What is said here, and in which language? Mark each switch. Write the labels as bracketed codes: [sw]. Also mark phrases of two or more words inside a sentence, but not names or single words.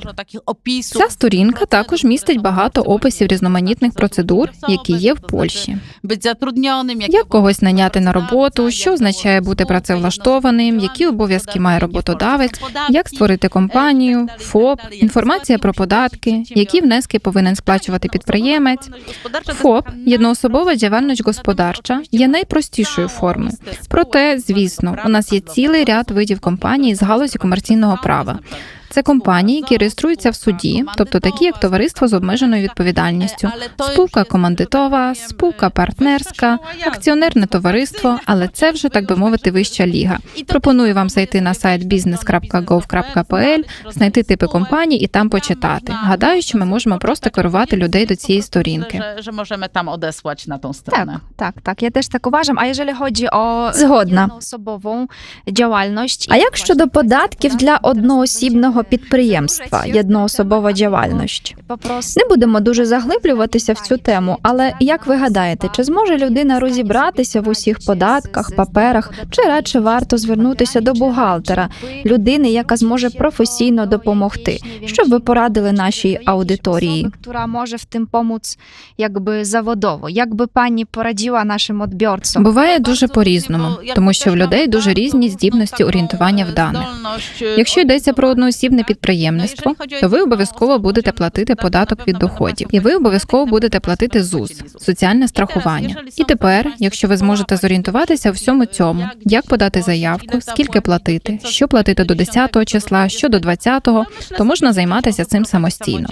[uk] Ця сторінка також містить багато описів різноманітних процедур, які є в Польщі. Як когось наняти на роботу, що означає бути працевлаштованим, які обов'язки має роботодавець, як створити компанію, ФОП, інформація про податки, які внески повинен сплачувати підприємець. ФОП, [pl] jednoosobowa działalność gospodarcza, [uk] є найпростішою формою. Проте, звісно, у нас є цілий ряд видів компаній з галузі комерційного права. Це компанії, які реєструються в суді, тобто такі, як товариство з обмеженою відповідальністю, спілка командитова, спілка партнерська, акціонерне товариство, але це вже, так би мовити, вища ліга. Пропоную вам зайти на сайт business.gov.pl, знайти типи компаній і там почитати. Гадаю, що ми можемо просто керувати людей до цієї сторінки. [pl] Że możemy tam odesłać na tą stronę. [uk] Так, я теж так uważam. [pl] А jeżeli chodzi o [uk] Згодна. [pl] jednoosobową działalność... [uk] А як щодо податків для одноосібного підприємства, [pl] jednoosobowa działalność? [uk] Не будемо дуже заглиблюватися в цю тему, але як ви гадаєте, чи зможе людина розібратися в усіх податках, паперах, чи радше варто звернутися до бухгалтера, людини, яка зможе професійно допомогти? Що б ви порадили нашій аудиторії? [pl] Która może w tym pomóc jakby zawodowo. Jakby pani poradziła naszym odbiorcom? [uk] Буває дуже по-різному, тому що в людей дуже різні здібності орієнтування в даних. Якщо йдеться про одноосібне підприємництво, то ви обов'язково будете платити податок від доходів. І ви обов'язково будете платити ЗУС – соціальне страхування. І тепер, якщо ви зможете зорієнтуватися у всьому цьому, як подати заявку, скільки платити, що платити до 10-го числа, що до 20-го, то можна займатися цим самостійно.